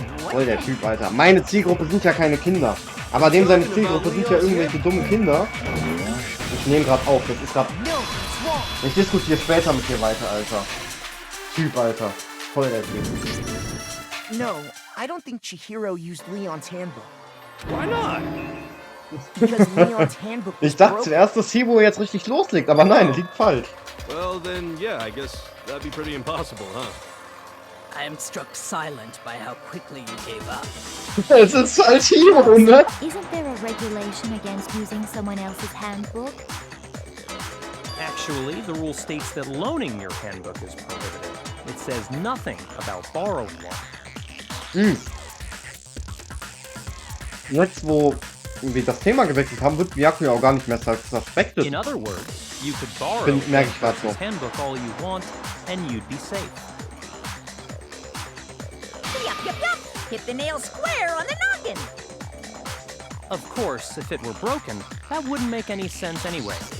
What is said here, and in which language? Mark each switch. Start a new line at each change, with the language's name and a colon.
German: Voll der Typ, Alter. Meine Zielgruppe sind ja keine Kinder. Aber dem seine Zielgruppe sind ja irgendwelche dummen Kinder. Ich nehme gerade auf, das ist gerade... Ich diskutiere später mit dir weiter, Alter. Typ, Alter. Voll der Typ.
English: No, I don't think Chihiro used Leon's handbook. Why not? Because Leon's handbook was
German: Ich dachte
English: broken.
German: zuerst, dass Hiro jetzt richtig loslegt, aber nein, er liegt falsch.
English: Well, then, yeah, I guess that'd be pretty impossible, huh? I am struck silent by how quickly you gave up.
German: Es ist falsch, Hiro, ne?
English: Isn't there a regulation against using someone else's handbook? Actually, the rule states that loaning your handbook is prohibited. It says nothing about borrowing one.
German: Jetzt, wo wir das Thema gewechselt haben, wird Byakuya auch gar nicht mehr suspected.
English: In other words, you could borrow
German: Merke ich grad so.
English: his handbook all you want, and you'd be safe. Yup, yup, yup! Hit the nail square on the noggin! Of course, if it were broken, that wouldn't make any sense anyway.